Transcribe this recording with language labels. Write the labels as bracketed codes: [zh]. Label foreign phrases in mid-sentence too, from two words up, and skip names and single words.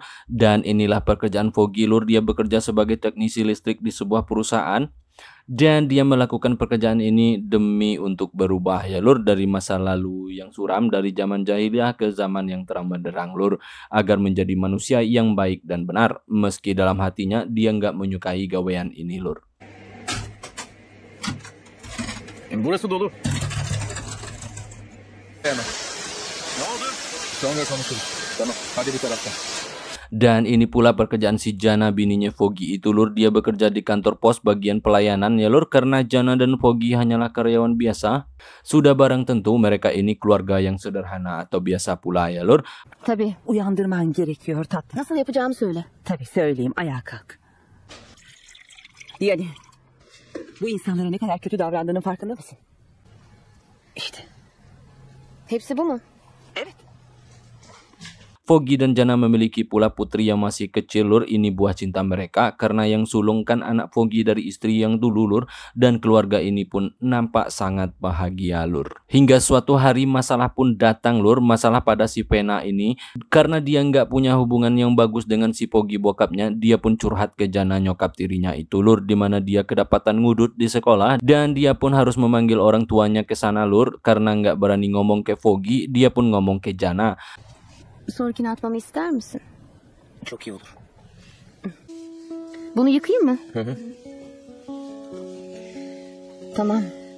[id] Dan inilah pekerjaan Foggy lur. Dia bekerja sebagai teknisi listrik di sebuah perusahaan. Dan dia melakukan pekerjaan ini demi untuk berubah ya lur, dari masa lalu yang suram, dari zaman jahiliyah ke zaman yang terang benderang lur, agar menjadi manusia yang baik dan benar. Meski dalam hatinya dia nggak menyukai gawean ini lur. [tr] Burası dolu. Hemen. Ne oldu? Sonra konuşuruz. Tamam. Hadi bir taraftan. [id] Dan ini pula pekerjaan si Jana bininya Foggy itu lur. Dia bekerja di kantor pos bagian pelayanan ya lur. Karena Jana dan Foggy hanyalah karyawan biasa, sudah barang tentu mereka ini keluarga yang sederhana atau biasa pula ya lur. [tr] Tabii uyandırman gerekiyor tatlım. Nasıl yapacağımı söyle. Tabii söyleyeyim, ayağa kalk. Yani bu insanlara ne kadar kötü davrandığının farkında mısın? İşte. Hepsi bu mu? Evet. [id] Foggy dan Jana memiliki pula putri yang masih kecil lur. Ini buah cinta mereka, karena yang sulung kan anak Foggy dari istri yang dulu lur. Dan keluarga ini pun nampak sangat bahagia lur. Hingga suatu hari masalah pun datang lur. Masalah pada si Vena ini, karena dia nggak punya hubungan yang bagus dengan si Foggy bokapnya. Dia pun curhat ke Jana nyokap tirinya itu lur, dimana dia kedapatan ngudut di sekolah. Dan dia pun harus memanggil orang tuanya ke sana lur. Karena nggak berani ngomong ke Foggy, dia pun ngomong ke Jana. [tr] Sonrakini atmamı ister misin? Çok iyi olur. Bunu yıkayayım mı? Tamam.